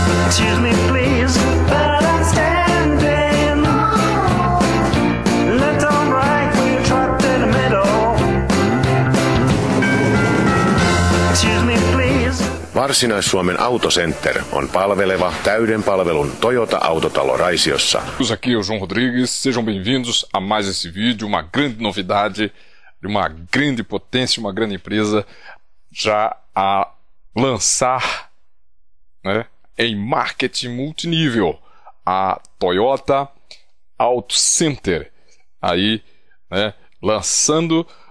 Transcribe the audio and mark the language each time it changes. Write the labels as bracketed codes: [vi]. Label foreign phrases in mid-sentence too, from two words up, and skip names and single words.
[en] Excuse me, please, but I'm standing. Left on right, we're trapped in the middle. Excuse me, please. [fi] Varsinais-Suomen Autocenter on palveleva täyden palvelun Toyota Autotalo Raisiossa. [pt] Aqui é o João Rodrigues, sejam bem-vindos a mais esse vídeo, uma grande novidade de uma grande potência, uma grande empresa já a lançar, né, em marketing multinível, a Toyota Auto Center, aí, né, lançando